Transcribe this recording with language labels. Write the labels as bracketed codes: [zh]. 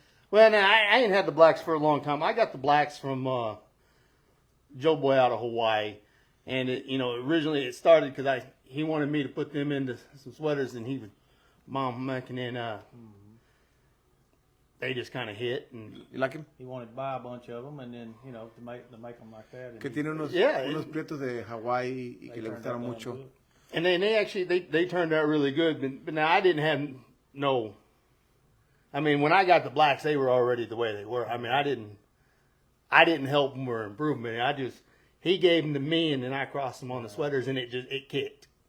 [en] Well, now I ain't had the blacks for a long time. I got the blacks from Joe Boy out of Hawaii, and originally it started because he wanted me to put them into some sweaters, and he was mom making in. They just kind of hit, and you like him? He wanted to buy a bunch of them, and then to make them like that. [es] Que tiene unos prietos de Hawaii y que le gustaron mucho. [en] Good. And then they turned out really good, but now I didn't have no. I mean, when I got the blacks, they were already the way they were. I mean, I didn't help them or improve them. He gave them to me, and then I crossed them on the sweaters, and it kicked.